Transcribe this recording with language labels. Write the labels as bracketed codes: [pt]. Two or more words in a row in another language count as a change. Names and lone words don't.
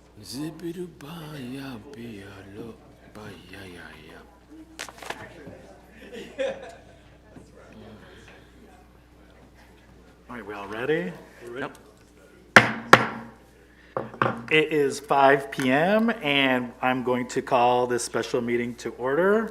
[en] Zibidu ba ya be ya lo ba ya ya ya. All right, we all ready? We're ready. It is 5 p.m. and I'm going to call this special meeting to order.